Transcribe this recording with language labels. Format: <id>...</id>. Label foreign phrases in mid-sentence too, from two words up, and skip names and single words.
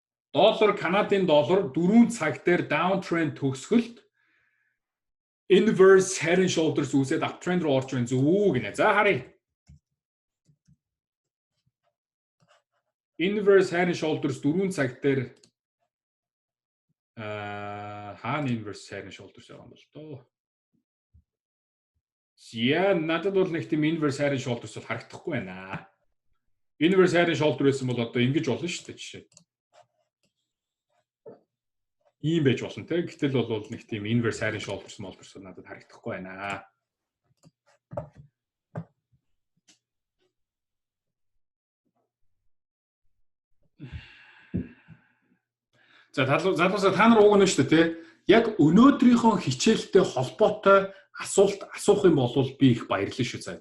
<mn>Доллар, Канадын доллар 4 цаг дээр downtrend төгсгөлд</mn> <en>inverse head and shoulders</en> <mn>үүсээд uptrend руу орж байна зү гинэ. За харъя.</mn> <en>Inverse head and shoulders</en> <mn>4 цаг дээр хаана</mn> <en>inverse head and shoulders</en> <mn>байгаа юм бол тоо. Яа, надад бол нэг тийм</mn> <en>inverse head and shoulders</en> <mn>бол харагдахгүй байна.</mn> <en>Inverse head and shoulder</en> <mn>гэсэн бол одоо ингэж болно шүү дээ жишээ. Ийм байж болно те. Гэтэл бол нэг тийм</mn> <en>inverse head and shoulders</en> <mn>надад харагдахгүй байна. За залуусаа та нар уугна шүү дээ те. Яг өнөөдрийнхөө хичээлтэй холбоотой асуулт асуух юм бол би их баярлалаа шүү заа.</mn>